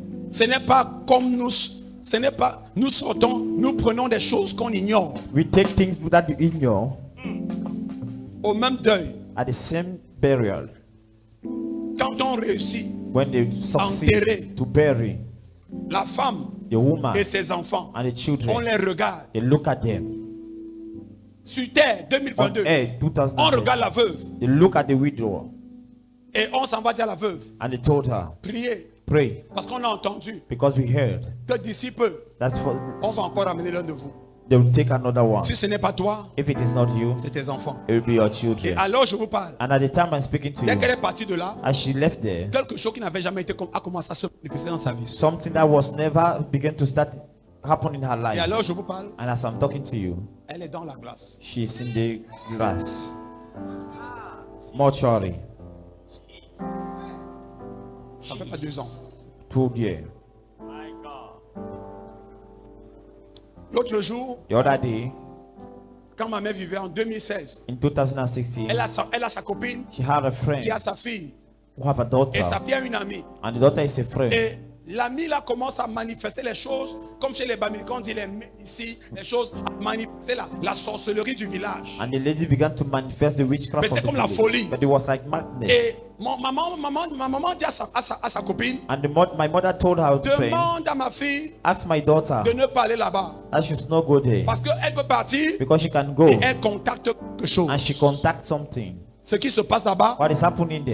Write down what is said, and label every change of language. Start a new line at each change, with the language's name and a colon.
French: ce n'est pas comme nous sortons, nous prenons des choses qu'on ignore.
English: We take things that you ignore.
French: Au même deuil.
English: At the same burial.
French: Quand on réussit
English: when they succeed to bury
French: la femme,
English: the woman,
French: et ses enfants,
English: and the children,
French: on les regarde.
English: They look at them.
French: Sur terre 2022, on regarde la veuve.
English: They look at the widow.
French: Et on s'en va dire à la veuve.
English: And they told her,
French: priez.
English: Pray.
French: Parce qu'on a entendu.
English: Because we heard.
French: Que d'ici peu, on va encore amener l'un de vous.
English: They will take another one.
French: Si ce n'est pas toi,
English: if it is not you,
French: c'est tes enfants.
English: It will be your children.
French: Et alors je vous parle.
English: And at the time I'm speaking to
French: dès qu'elle est partie de là,
English: as she left there,
French: quelque chose qui n'avait jamais été a commencé à se manifester dans sa vie.
English: Something that was never began to start happen in her life.
French: Et alors je vous parle.
English: And as I'm talking to you,
French: elle est dans la glace.
English: She's in the grass. Mortuary.
French: Ça fait pas 2 ans.
English: 2 years.
French: L'autre jour,
English: the other day,
French: quand ma mère vivait en 2016,
English: in 2016,
French: elle a sa copine,
English: she had a friend,
French: qui a sa fille,
English: who have a daughter,
French: et sa fille a une amie.
English: And the daughter is a friend.
French: Et l'ami là commence à manifester les choses comme chez les Bamilcans, on dit les ici, les choses à manifester la sorcellerie du village.
English: And the lady began to manifest the witchcraft.
French: Mais c'était comme la folie.
English: But it was like madness.
French: Et ma maman dit à sa copine.
English: And my mother told her friend,
French: demande à ma fille.
English: Ask my daughter.
French: De ne pas aller là-bas.
English: That she should not go there.
French: Parce qu'elle peut partir.
English: Because she can go.
French: Et elle contacte quelque chose.
English: And she contacts something.
French: Ce qui se passe là-bas,
English: what is happening there,